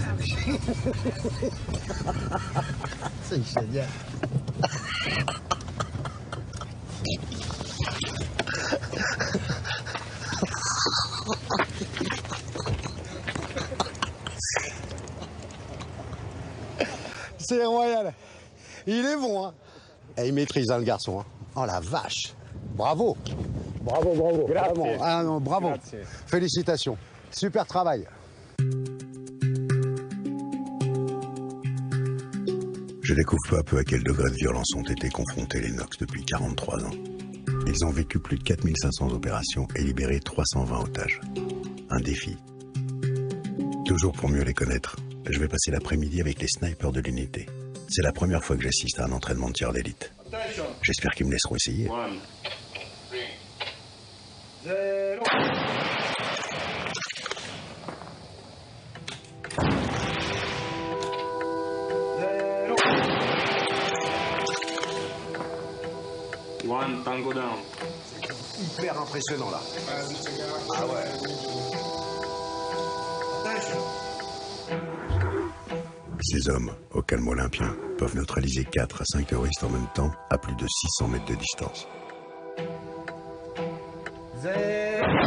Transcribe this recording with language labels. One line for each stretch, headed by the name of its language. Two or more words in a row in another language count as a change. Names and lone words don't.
French: C'est génial. C'est royal. Il est bon, hein. Et il maîtrise, hein, le garçon. Hein. Oh la vache. Bravo. Bravo, bravo.
Italian: Grazie.
French: Vraiment. Ah non, bravo.
Italian: Grazie.
French: Félicitations. Super travail. Je découvre peu à peu à quel degré de violence ont été confrontés les Nox depuis 43 ans. Ils ont vécu plus de 4500 opérations et libéré 320 otages. Un défi. Toujours pour mieux les connaître, je vais passer l'après-midi avec les snipers de l'unité. C'est la première fois que j'assiste à un entraînement de tir d'élite. J'espère qu'ils me laisseront essayer. 0.
English: One tango down.
French: Hyper impressionnant là. Ah ouais. Ces hommes, au calme olympien, peuvent neutraliser 4 à 5 terroristes en même temps à plus de 600 mètres de distance. 0.